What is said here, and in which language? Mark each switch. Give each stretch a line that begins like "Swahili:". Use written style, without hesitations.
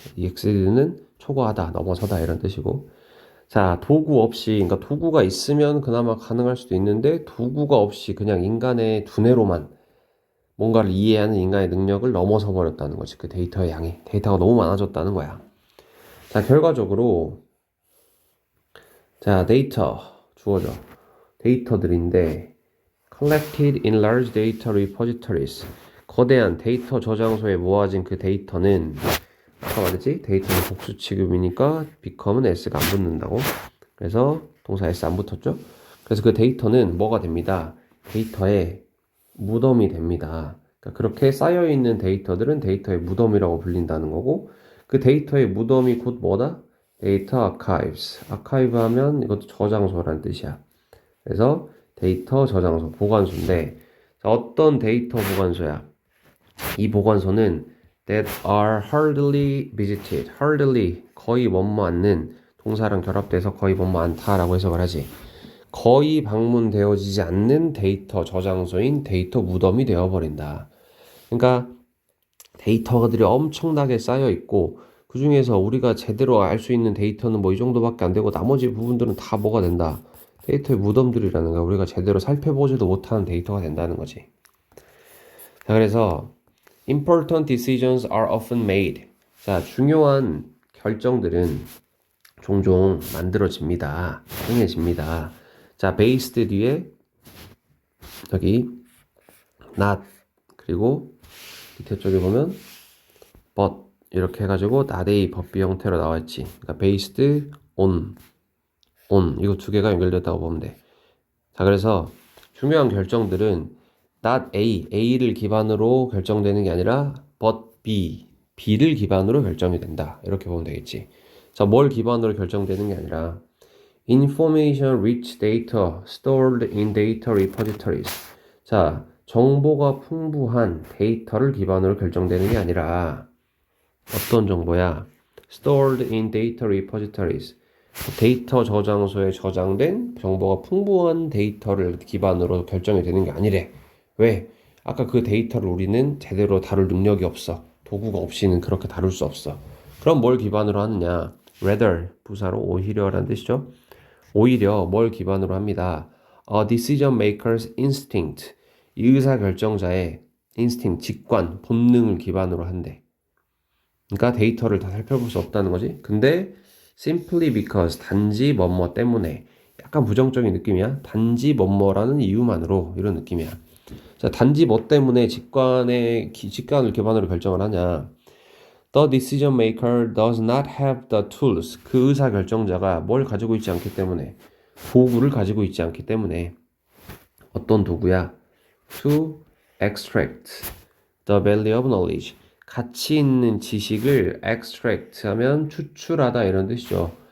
Korean: exceed는 초과하다, 넘어서다 이런 뜻이고. 자, 도구 없이, 그러니까 도구가 있으면 그나마 가능할 수도 있는데, 도구가 없이 그냥 인간의 두뇌로만 뭔가를 이해하는 인간의 능력을 넘어서 버렸다는 거지. 그 데이터의 양이. 데이터가 너무 많아졌다는 거야. 자, 결과적으로 자, 데이터 주어져. 데이터들인데
English: collected in large data repositories.
Korean: 거대한 데이터 저장소에 모아진 그 데이터는 아까 말했지? 데이터는 복수 취급이니까 become은 s가 안 붙는다고. 그래서 동사 s 안 붙었죠? 그래서 그 데이터는 뭐가 됩니다. 데이터의 무덤이 됩니다. 그러니까 그렇게 쌓여있는 데이터들은 데이터의 무덤이라고 불린다는 거고, 그 데이터의 무덤이 곧 뭐다? 데이터 아카이브스. 아카이브 하면 이것도 저장소라는 뜻이야. 그래서 데이터 저장소, 보관소인데, 자, 어떤 데이터 보관소야? 이 보관소는
English: that are hardly visited.
Korean: hardly, 거의 뭐뭐 않는, 동사랑 결합돼서 거의 뭐뭐 않다라고 해석을 하지. 거의 방문되어지지 않는 데이터 저장소인 데이터 무덤이 되어버린다. 그러니까 데이터들이 엄청나게 쌓여 있고, 그 중에서 우리가 제대로 알 수 있는 데이터는 뭐 이 정도밖에 안 되고, 나머지 부분들은 다 뭐가 된다? 데이터의 무덤들이라는 거야. 우리가 제대로 살펴보지도 못하는 데이터가 된다는 거지. 자, 그래서
English: important decisions are often made.
Korean: 자, 중요한 결정들은 종종 만들어집니다. 행해집니다. 자, based 뒤에 여기 not, 그리고 밑에 쪽에 보면 but 이렇게 해가지고 not의 법비 형태로 나와있지. 그러니까
English: based on
Korean: 이거 두 개가 연결됐다고 보면 돼. 자, 그래서 중요한 결정들은 not A를 기반으로 결정되는 게 아니라 but B를 기반으로 결정이 된다. 이렇게 보면 되겠지. 자, 뭘 기반으로 결정되는 게 아니라
English: information rich data stored in data repositories.
Korean: 자, 정보가 풍부한 데이터를 기반으로 결정되는 게 아니라 어떤 정보야?
English: stored in data repositories.
Korean: 데이터 저장소에 저장된 정보가 풍부한 데이터를 기반으로 결정이 되는 게 아니래. 왜? 아까 그 데이터를 우리는 제대로 다룰 능력이 없어. 도구가 없이는 그렇게 다룰 수 없어. 그럼 뭘 기반으로 하느냐? rather, 부사로 오히려라는 뜻이죠. 오히려 뭘 기반으로 합니다.
English: A decision maker's instinct.
Korean: 이 의사결정자의 instinct, 직관, 본능을 기반으로 한대. 그러니까 데이터를 다 살펴볼 수 없다는 거지. 근데
English: simply because,
Korean: 단지 뭐뭐 때문에, 약간 부정적인 느낌이야. 단지 뭐뭐라는 이유만으로, 이런 느낌이야. 자, 단지 뭐 때문에 직관을 기반으로 결정을 하냐.
English: The decision maker does not have the tools.
Korean: 그 의사 결정자가 뭘 가지고 있지 않기 때문에, 도구를 가지고 있지 않기 때문에. 어떤 도구야?
English: To extract the value of knowledge.
Korean: 가치 있는 지식을 extract 하면 추출하다 이런 뜻이죠.